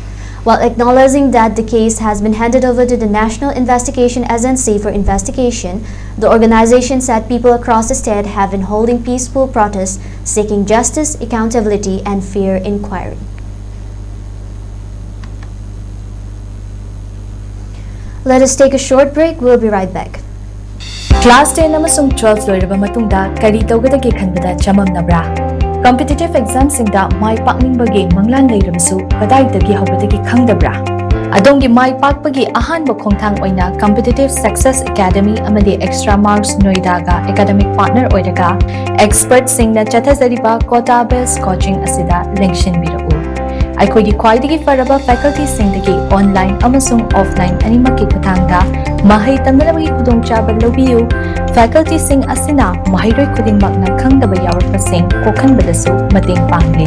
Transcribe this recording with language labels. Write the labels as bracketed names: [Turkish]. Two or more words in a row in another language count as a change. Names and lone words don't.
[English] While acknowledging that the case has been handed over to the National Investigation Agency for investigation, the organization said people across the state have been holding peaceful protests, seeking justice, accountability, and fair inquiry. Let us take a short break. We'll be right back. [Manipuri] Class 10 amasung 12 loiraba matungda kari tawgadagi khanbada chamamnabra. [English] Competitive exams [Manipuri] singda mai pakningbagi manglan leirabsu kadaidagi hawbadagi khangdabra. Adongi mai pakpagi ahanba khongthang oina Competitive Success Academy amadi Extra Marks Noida ga [English] academic partner [Manipuri] oiraga expert singna chathazariba [English] quota based coaching [Manipuri] asida lengshin birau. Aikogi khwaidagi faraba faculty singdagi online amasung offline animaki khuthangda mahai tamnalabagi khudongchaba lobiyu. Faculty sing asina mahairoi khudingmakna khangdaba yawarpasing kokhanbadasu mating pangli.